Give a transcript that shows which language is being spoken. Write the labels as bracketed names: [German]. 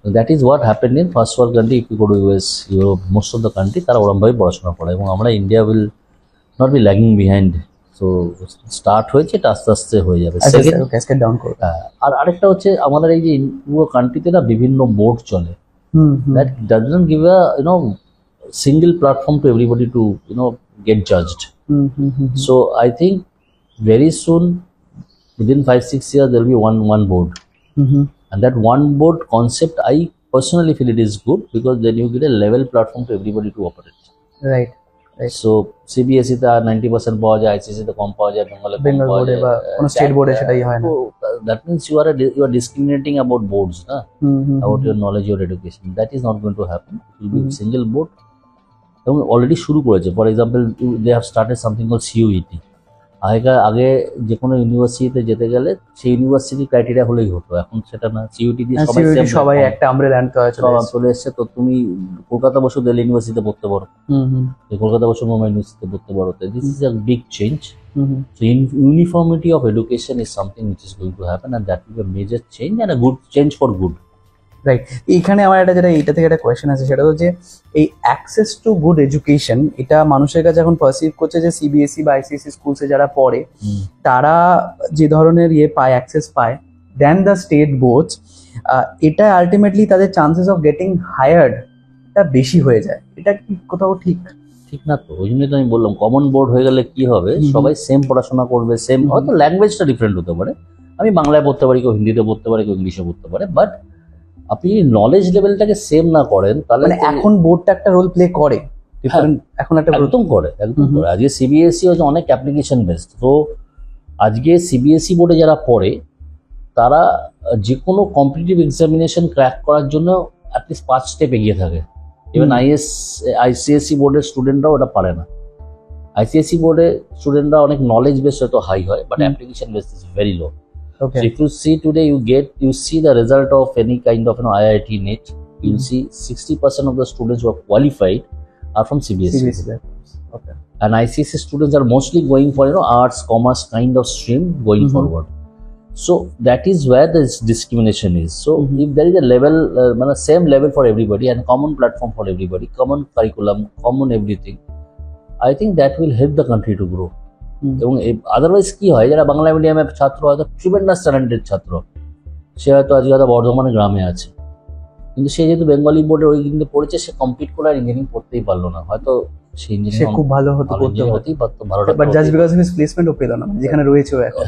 [English] That is what happened in first world country. If you go to US, Europe, most of the country [Bangla] তারা ওরমভাবে পড়াশোনা করে, এবং আমরা [English] India will not be lagging behind. [Bangla] So start হয়েছে, এটা আস্তে আস্তে হয়ে যাবে। [English] Second, cascade down [Bangla] করো। আর আরেকটা হচ্ছে আমাদের এই যে পুরো কান্ট্রিতে না বিভিন্ন বোর্ড চলে, [English] that doesn't give a single platform to everybody to get judged. So I think very soon, within 5-6 years, there will be one board, and that one board concept I personally feel it is good, because then you get a level platform to everybody to operate. Right, [Bangla] So CBSE তে 90% পাওয়া যায়, ICSE তে কম পাওয়া যায়, বেঙ্গল বোর্ডে বা কোনো state বোর্ডে সেটাই হয় না। [English] That means you are discriminating about boards, na? About your knowledge, your education. That is not going to happen. It will be single board. [Bangla] এবং অলরেডি শুরু করেছে। [English] for example, they have started something call [Bangla] CUET। আগে যে কোনো ইউনিভার্সিটিতে যেতে গেলে সেই ইউনিভার্সিটি ক্রাইটেরিয়া হলেই হতো, এখন সেটা না। CUET দিয়ে সবাই একটা আমব্রেলা আনতে হয়, চলে এসছে। তো তুমি কলকাতা বসে দিল্লি ইউনিভার্সিটিতে পড়তে পারো, কলকাতা বসে মুম্বাই ইউনিভার্সিটিতে পড়তে পারো। [English] This is a big change. So uniformity of education is something which is going to happen, and that will be a major change and a good change for good. Right. [Bangla] এইখানে আমার এটা থেকে একটা কোয়েশ্চেন আছে, সেটা হচ্ছে এই [English] access to good education, [Bangla] এটা মানুষের কাছে এখন পারসিভ করছে যে CBSE বা ICSE স্কুলসে যারা পড়ে তারা যে ধরনের পায়, অ্যাক্সেস পায় [English] then the state boards, [Bangla] এটা আলটিমেটলি তাদের [English] chances of getting hired [Bangla] টা বেশি হয়ে যায়। এটা কি কোথাও ঠিক না? তো ওই জন্যই তো আমি বললাম, কমন বোর্ড হয়ে গেলে কি হবে, সবাই সেম পড়াশোনা করবে, সেম, হয়তো ল্যাঙ্গুয়েজটা ডিফারেন্ট হতে পারে, আমি বাংলায় পড়তে পারি, কেউ হিন্দিতে পড়তে পারে, কেউ ইংলিশে পড়তে পারে, বাট আপনি নলেজ লেভেলটাকে সেম না করেন তাহলে এখন বোর্ডটা একটা রোল প্লে করে, এখন একটা একদম করে। আজকে CBSE হচ্ছে অনেক অ্যাপ্লিকেশন বেসড। তো আজকে CBSE বোর্ডে যারা পড়ে তারা যে কোনো কম্পিটিটিভ এক্সামিনেশন ক্র্যাক করার জন্য অ্যাটলিস্ট 5 স্টেপ এগিয়ে থাকে। ইভেন ICSE বোর্ডের স্টুডেন্টরাও ওটা পারে না। ICSE বোর্ডের স্টুডেন্টরা অনেক নলেজ বেস হয়তো হাই হয়, [English] But application base is very low. Okay. So if you see today, you see the result of any kind of IIT NET, you'll see 60% of the students who are qualified are from CBSE. Okay. And ICSE students are mostly going for arts, commerce kind of stream going forward. So that is where this discrimination is. So if there is a level, same level for everybody and common platform for everybody, common curriculum, common everything, I think that will help the country to grow. [Bangla] এবং otherwise কি হয়, যারা বাংলা মিডিয়ামের ছাত্র হয়তো tremendous talented ছাত্র, সে হয়তো আজকে হয়তো বর্ধমানে গ্রামে আছে, কিন্তু সে যেহেতু বেঙ্গলি বোর্ডে ওই কিন্তু পড়েছে, সে কমপ্লিট করে আর ইঞ্জিনিয়ারিং পড়তেই পারলো না, হয়তো সে ইঞ্জিনিয়ারিং খুব ভালো হতেই পারতো, ভালোটা, বাট জাস্ট বিকজ হিজ প্লেসমেন্টও পেল না যেখানে রয়েছে ও এখন।